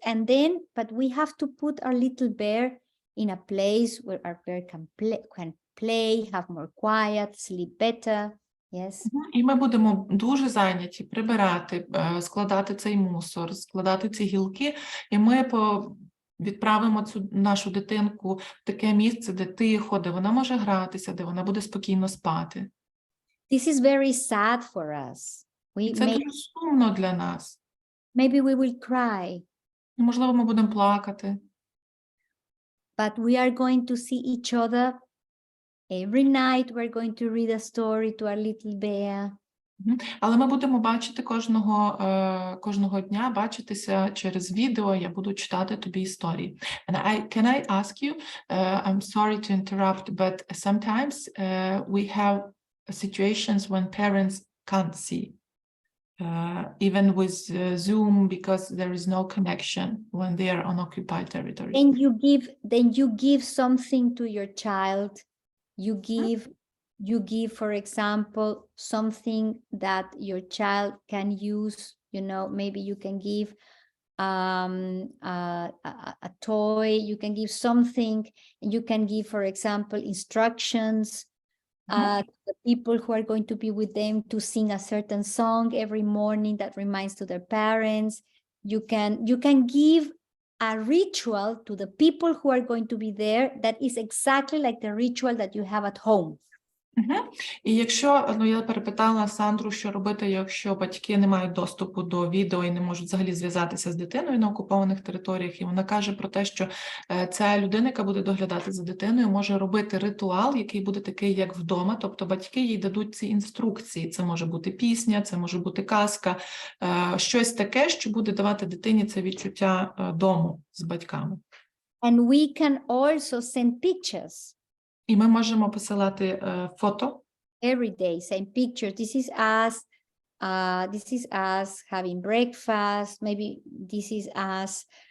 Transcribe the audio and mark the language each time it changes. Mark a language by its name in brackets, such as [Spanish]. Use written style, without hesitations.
[English] And then, but we have to put our little bear in a place where our bear can play, have more quiet, sleep better. Yes. [Ukrainian] І ми будемо дуже зайняті прибирати, складати цей мусор, складати ці гілки, і ми відправимо цю нашу дитинку в таке місце, де тихо, де вона може гратися, де вона буде спокійно спати. [English] This is very sad for us. [Ukrainian] Це дуже сумно для нас. [English] Maybe we will cry. [Ukrainian] Можливо, ми будемо плакати. [English] But we are going to see each other every night. We're going to read a story to our little bear. [Ukrainian] Але ми будемо бачити кожного дня, бачитися через відео, я буду читати тобі історії. [English] And can I ask you, I'm sorry to interrupt, but sometimes we have situations when parents can't see, even with Zoom, because there is no connection when they are on occupied territory. Then you give something to your child. You give, for example, something that your child can use. You know, maybe you can give a toy. You can give something. You can give, for example, instructions to the people who are going to be with them to sing a certain song every morning that reminds to their parents. You can give a ritual to the people who are going to be there that is exactly like the ritual that you have at home. [Ukrainian] І якщо, я перепитала Сандру, що робити, якщо батьки не мають доступу до відео і не можуть взагалі зв'язатися з дитиною на окупованих територіях, і вона каже про те, що ця людина, яка буде доглядати за дитиною, може робити ритуал, який буде такий, як вдома, тобто батьки їй дадуть ці інструкції. Це може бути пісня, це може бути казка, щось таке, що буде давати дитині це відчуття дому з батьками. [English] And we can also send pictures. [Ukrainian] І ми можемо посилати фото. [English] Every day, send pictures. This is us having breakfast. Maybe this is us.